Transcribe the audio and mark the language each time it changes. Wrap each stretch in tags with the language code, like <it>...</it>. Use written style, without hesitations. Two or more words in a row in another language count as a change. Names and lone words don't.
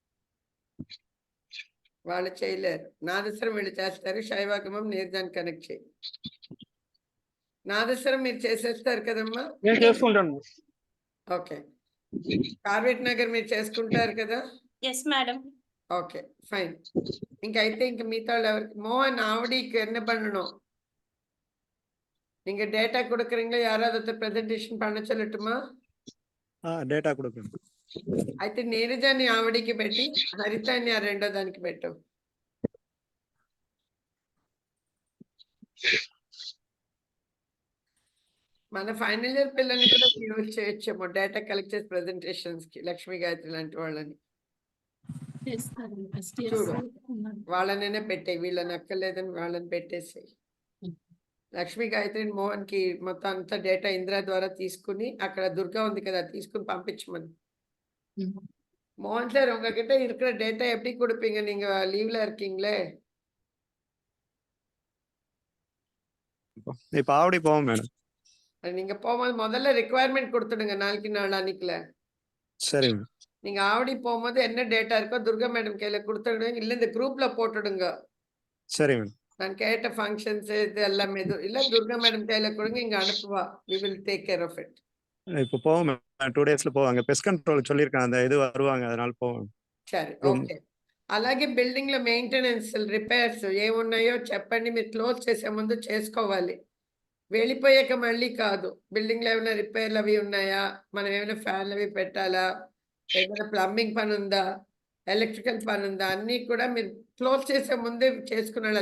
<te>వాళ్ళు చేయలేరు. నాదస్వరం వీళ్ళు చేస్తారు. శైవాగమం నీరజాని కనెక్ట్ చేయి. నాదస్వరం మీరు చేసేస్తారు కదమ్మా? నేను చేసుకుంటాను. ఓకే. కార్వేట్ నగర్ మీరు చేసుకుంటారు కదా?</te> <en>yes madam. okay fine.</en> <ta>இங்க</ta> <te>అయితే ఇంక మిగతా ఎవరికి</te> <ta>மோகன் ஆவடிக்கு என்ன பண்ணணும்? நீங்க டேட்டா கொடுக்குறீங்களா? யாராவது ஒருத்தர் பிரசன்டேஷன் பண்ண சொல்லட்டுமா? డేటా கொடுக்கணும்.</ta> <te>అయితే నీరజాని ఆవడికి పెట్టి హరితాన్ని ఆ రెండో దానికి పెట్టు. మన</te> <en>final year</en> <te>పిల్లల్ని కూడా యూజ్ చేయొచ్చేమో</te> <en>data collect</en> <te>చేసి ప్రెజెంటేషన్స్ కి. లక్ష్మీ గాయత్రి లాంటి వాళ్ళని చూడు. వాళ్ళనైనా పెట్టే, వీళ్ళని అక్కర్లేదని వాళ్ళని పెట్టేసి. లక్ష్మీ గాయత్రి మోహన్ కి మొత్తం అంతా డేటా ఇందిరా ద్వారా తీసుకుని, అక్కడ దుర్గా ఉంది కదా తీసుకుని పంపించమని.</te> <ta>மோகன் சார் உங்ககிட்ட இருக்கிற டேட்டா எப்படி கொடுப்பீங்க? நீங்க லீவ்ல இருக்கீங்களே. இப்ப ஆவடி போவோம் மேடம். நீங்க போகும்போது முதல்ல ரிக்குவயர்மெண்ட் கொடுத்துடுங்க. நாளைக்கு நாளானிக்குல சரி மேடம். நீங்க ஆவடி போகும்போது என்ன டேட்டா இருக்கோ துர்கா மேடம் கையில கொடுத்துடுங்க. இல்ல இந்த குரூப்ல போட்டுடுங்க. சரி மேடம். நான் கேட்ட ஃபங்க்ஷன்ஸ் இது எல்லாமே இல்ல துர்கா மேடம் கையில கொடுங்க. இங்க அனுப்புவா.</ta> <en>we will take care of it.</en> <ta>இப்ப போவோம் மேடம். 2 டேஸ்ல போவாங்க.</ta> <en>pest control</en> <ta>சொல்லியிருக்காங்க, அந்த இது வருவாங்க, அதனால போவோம்.</ta> <te>సరే ఓకే. అలాగే బిల్డింగ్ లో</te> <en>maintenance repairs</en> <te>ఏమున్నాయో చెప్పండి. మీరు క్లోజ్ చేసే ముందు చేసుకోవాలి. వెళ్ళిపోయాక మళ్ళీ కాదు. బిల్డింగ్ లో ఏమైనా రిపేర్లు అవి ఉన్నాయా, మనం ఏమైనా ఫ్యాన్లు అవి పెట్టాలా, ఏదైనా ప్లంబింగ్ పని ఉందా, ఎలక్ట్రికల్ పని ఉందా, అన్నీ కూడా మీరు క్లోజ్ చేసే ముందే చేసుకుని వెళ్ళాలి.</te>